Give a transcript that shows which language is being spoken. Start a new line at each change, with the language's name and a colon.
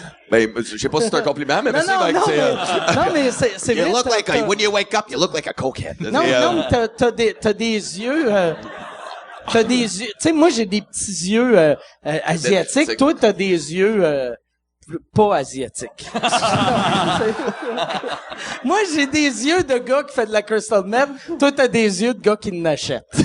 French: Ben, je sais pas si c'est un compliment, mais merci, Mike. Non, mais c'est vrai.
English: You look like when you wake up, you look like a cokehead.
French: Non, t'as des yeux, t'as des yeux, tu sais, moi, j'ai des petits yeux, asiatiques. Toi, t'as des yeux, pas asiatiques. Moi, j'ai des yeux de gars qui fait de la crystal meth. Toi, t'as des yeux de gars qui n'achètent.